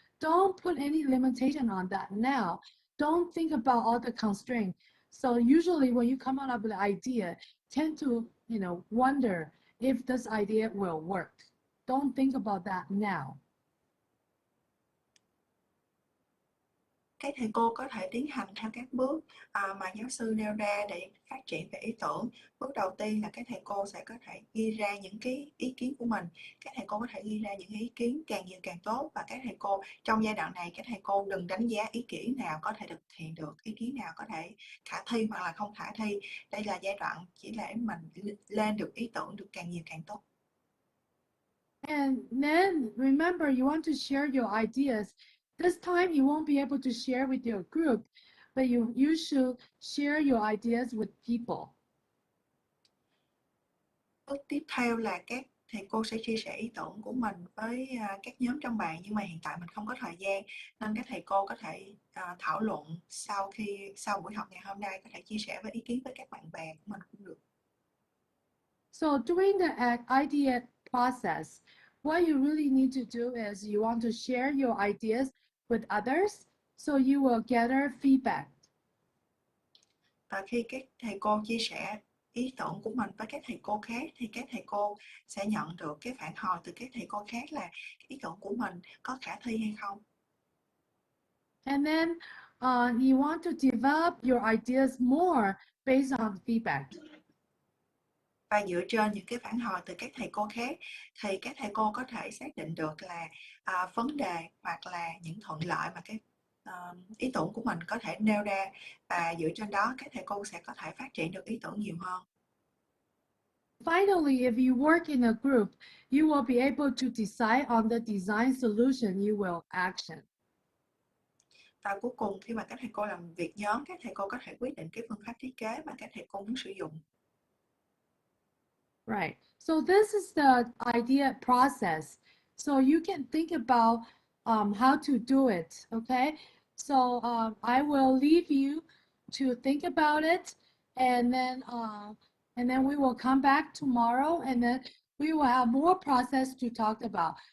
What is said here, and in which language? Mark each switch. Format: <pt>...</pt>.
<en>Don't put any limitation on that now. Don't think about all the constraints. So usually when you come up with an idea, tend to, wonder if this idea will work. Don't think about that now.</en> <vi>Các thầy cô có thể tiến hành theo các bước mà giáo sư nêu ra để phát triển về ý tưởng. Bước đầu tiên là các thầy cô sẽ có thể ghi ra những cái ý kiến của mình. Các thầy cô có thể ghi ra những ý kiến càng nhiều càng tốt, và các thầy cô trong giai đoạn này các thầy cô đừng đánh giá ý kiến nào có thể thực hiện được, ý kiến nào có thể khả thi hoặc là không khả thi. Đây là giai đoạn chỉ để mình lên được ý tưởng được càng nhiều càng tốt.</vi> <en>And then remember, you want to share your ideas. This time you won't be able to share with your group, but you should share your ideas with people.</en> <vi>Bước tiếp theo là các thầy cô sẽ chia sẻ ý tưởng của mình với các nhóm trong bàn, nhưng mà hiện tại mình không có thời gian nên các thầy cô có thể thảo luận sau buổi học ngày hôm nay, có thể chia sẻ với ý kiến với các bạn bè của mình cũng được.</vi> <en>So during the idea process, what you really need to do is you want to share your ideas with others, so you will gather feedback.</en> <vi>Và khi các thầy cô chia sẻ ý tưởng của mình với các thầy cô khác thì các thầy cô sẽ nhận được cái phản hồi từ các thầy cô khác là ý tưởng của mình có khả thi hay không.</vi> <en>And then you want to develop your ideas more based on feedback.</en> <vi>Và dựa trên những cái phản hồi từ các thầy cô khác thì các thầy cô có thể xác định được là vấn đề hoặc là những thuận lợi mà cái ý tưởng của mình có thể nêu ra, và dựa trên đó các thầy cô sẽ có thể phát triển được ý tưởng nhiều hơn.</vi> <en>Finally, if you work in a group, you will be able to decide on the design solution you will action.</en> <vi>Và cuối cùng khi mà các thầy cô làm việc nhóm, các thầy cô có thể quyết định cái phương pháp thiết kế mà các thầy cô muốn sử dụng.</vi> <en>Right. So this is the idea process. So you can think about how to do it. Okay. So I will leave you to think about it, and then we will come back tomorrow, and then we will have more process to talk about.</en>